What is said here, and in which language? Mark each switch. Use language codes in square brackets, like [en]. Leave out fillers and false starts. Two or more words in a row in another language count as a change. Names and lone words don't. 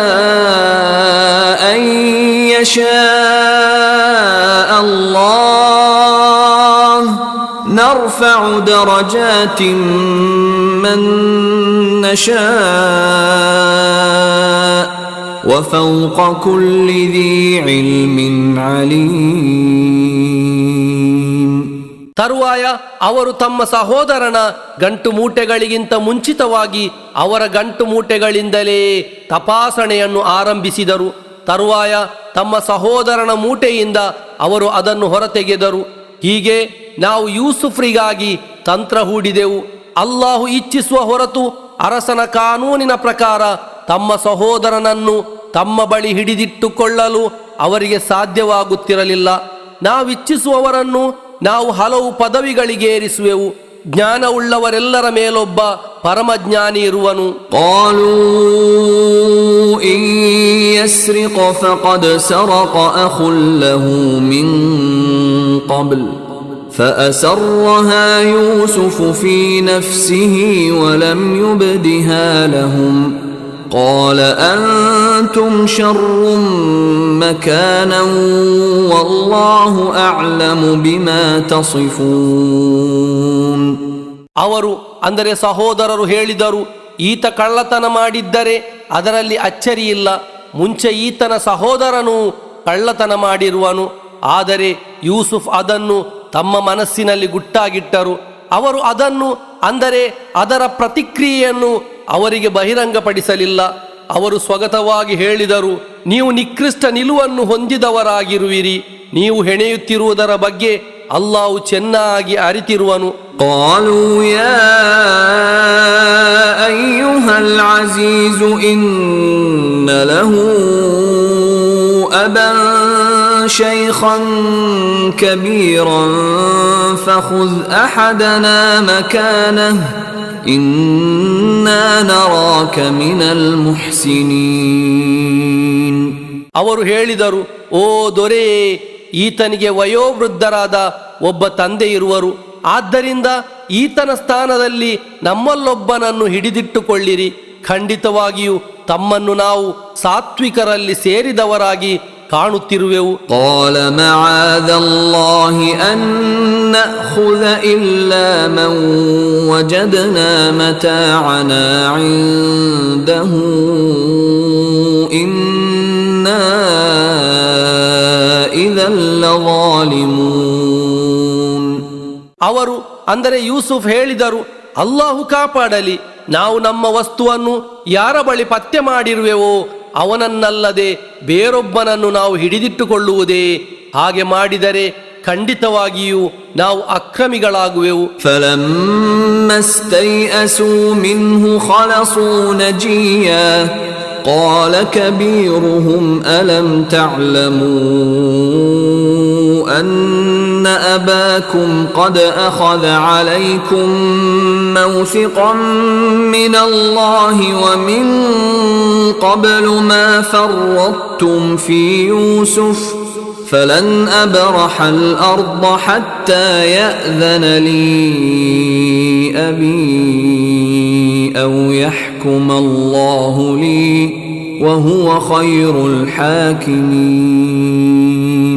[ar] أن يشاء الله نرفع درجات من نشاء وفوق كل ذي علم عليم. [kn] ತರುವಾಯ ಅವರು ತಮ್ಮ ಸಹೋದರನ ಗಂಟು ಮೂಟೆಗಳಿಗಿಂತ ಮುಂಚಿತವಾಗಿ ಅವರ ಗಂಟು ಮೂಟೆಗಳಿಂದಲೇ ತಪಾಸಣೆಯನ್ನು ಆರಂಭಿಸಿದರು. ತರುವಾಯ ತಮ್ಮ ಸಹೋದರನ ಮೂಟೆಯಿಂದ ಅವರು ಅದನ್ನು ಹೊರತೆಗೆದರು. ಹೀಗೆ ನಾವು ಯೂಸುಫ್ರಿಗಾಗಿ ತಂತ್ರ ಹೂಡಿದೆವು. ಅಲ್ಲಾಹು ಇಚ್ಛಿಸುವ ಹೊರತು ಅರಸನ ಕಾನೂನಿನ ಪ್ರಕಾರ ತಮ್ಮ ಸಹೋದರನನ್ನು ತಮ್ಮ ಬಳಿ ಹಿಡಿದಿಟ್ಟುಕೊಳ್ಳಲು ಅವರಿಗೆ ಸಾಧ್ಯವಾಗುತ್ತಿರಲಿಲ್ಲ. ನಾವಿಚ್ಛಿಸುವವರನ್ನು ನಾವು ಹಲವು ಪದವಿಗಳಿಗೆ ಏರಿಸುವೆವು. ಜ್ಞಾನವುಳ್ಳವರೆಲ್ಲರ ಮೇಲೊಬ್ಬ ಪರಮಜ್ಞಾನಿ ಇರುವನು. [ar] قالوا إن يسرق فقد سرق أخ له من قبل فأسرها يوسف في نفسه ولم يبدها لهم قال أنتم شر مكانا والله أعلم بما تصفون. [kn] ಅವರು ಅಂದರೆ ಸಹೋದರರು ಹೇಳಿದರು, ಈತ ಕಳ್ಳತನ ಮಾಡಿದ್ದರೆ ಅದರಲ್ಲಿ ಅಚ್ಚರಿಯಿಲ್ಲ. ಮುಂಚೆ ಈತನ ಸಹೋದರನು ಕಳ್ಳತನ ಮಾಡಿರುವನು. ಆದರೆ ಯೂಸುಫ್ ಅದನ್ನು ತಮ್ಮ ಮನಸ್ಸಿನಲ್ಲಿ ಗುಟ್ಟಾಗಿಟ್ಟರು. ಅವರು ಅದನ್ನು ಅಂದರೆ ಅದರ ಪ್ರತಿಕ್ರಿಯೆಯನ್ನು ಅವರಿಗೆ ಬಹಿರಂಗಪಡಿಸಲಿಲ್ಲ. ಅವರು ಸ್ವಗತವಾಗಿ ಹೇಳಿದರು, ನೀವು ನಿಕೃಷ್ಟ ನಿಲುವನ್ನು ಹೊಂದಿದವರಾಗಿರುವಿರಿ. ನೀವು ಹೆಣೆಯುತ್ತಿರುವುದರ ಬಗ್ಗೆ ಅಲ್ಲಾಹು ಚೆನ್ನಾಗಿ ಅರಿತಿರುವನು. [ar] قالوا يا أيها العزيز إن له أبا شيخا كبيرا فخذ أحدنا مكانه إنا نراك من المحسنين. [kn] ಅವರು ಹೇಳಿದರು, ಓ ದೊರೆ, ಈತನಿಗೆ ವಯೋವೃದ್ಧರಾದ ಒಬ್ಬ ತಂದೆ ಇರುವರು. ಆದ್ದರಿಂದ ಈತನ ಸ್ಥಾನದಲ್ಲಿ ನಮ್ಮಲ್ಲೊಬ್ಬನನ್ನು ಹಿಡಿದಿಟ್ಟುಕೊಳ್ಳಿರಿ. ಖಂಡಿತವಾಗಿಯೂ ತಮ್ಮನ್ನು ನಾವು ಸಾತ್ವಿಕರಲ್ಲಿ ಸೇರಿದವರಾಗಿ ಕಾಣುತ್ತಿರುವೆವು. [ar] قال معاذ الله أن نأخذ إلا من وجدنا متاعنا عنده إنا إذا لظالمون. [kn] ಅವರು ಅಂದರೆ ಯೂಸುಫ್ ಹೇಳಿದರು, ಅಲ್ಲಾಹು ಕಾಪಾಡಲಿ, ನಾವು ನಮ್ಮ ವಸ್ತುವನ್ನು ಯಾರ ಬಳಿ ಪತ್ತೆ ಮಾಡಿರುವೆವೋ ಅವನನ್ನಲ್ಲದೆ ಬೇರೊಬ್ಬನನ್ನು ನಾವು ಹಿಡಿದಿಟ್ಟುಕೊಳ್ಳುವುದೇ? ಹಾಗೆ ಮಾಡಿದರೆ ಖಂಡಿತವಾಗಿಯೂ ನಾವು ಅಕ್ರಮಿಗಳಾಗುವೆವು. [ar] فلما استيئسوا منه خلصوا نجيا قال كبيرهم ألم تعلموا أن أباكم قد أخذ عليكم موثقا من الله ومن قبل ما فرطتم في يوسف فلن أبرح الأرض حتى يأذن لي أبي أو يحكم الله لي وهو خير الحاكمين.